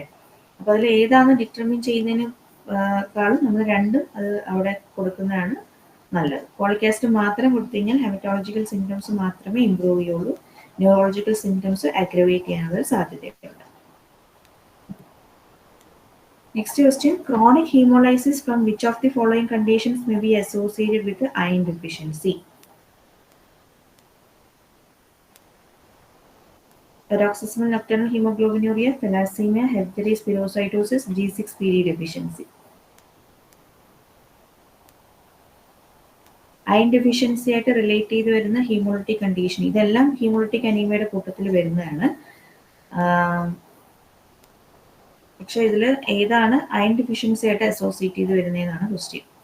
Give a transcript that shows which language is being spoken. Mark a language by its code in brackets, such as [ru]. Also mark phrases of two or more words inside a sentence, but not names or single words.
[ml] അപ്പോൾ അതിൽ ഏതാണ് ഡിറ്റർമിൻ ചെയ്യുന്നതിനേക്കാളും നമ്മൾ രണ്ടും അത് അവിടെ കൊടുക്കുന്നതാണ് നല്ലത്. [en] folic acid [ml] മാത്രം കൊടുത്തു കഴിഞ്ഞാൽ [en] hematological symptoms [ml] മാത്രമേ ഇംപ്രൂവ് ചെയ്യുള്ളൂ, [en] neurological symptoms aggravate [ml] ചെയ്യാനുള്ള സാധ്യതയുണ്ട്. [en] Next question, chronic hemolysis from which of the following conditions may be associated with iron deficiency? Paroxysmal nocturnal hemoglobinuria, thalassemia, hereditary spherocytosis, G6PD deficiency. iron deficiency [ml] ആയിട്ട് റിലേറ്റ് ചെയ്ത് വരുന്ന [en] hemolytic condition, [ml] ഇതെല്ലാം [en] hemolytic anemia [ml] കൂട്ടത്തിൽ വരുന്നതാണ്. പക്ഷെ ഇതിൽ ഏതാണ് [en] iron deficiency [ml] ആയിട്ട് അസോസിയേറ്റ് ചെയ്ത് വരുന്നതെന്നാണ് ക്വസ്റ്റ്യൻ.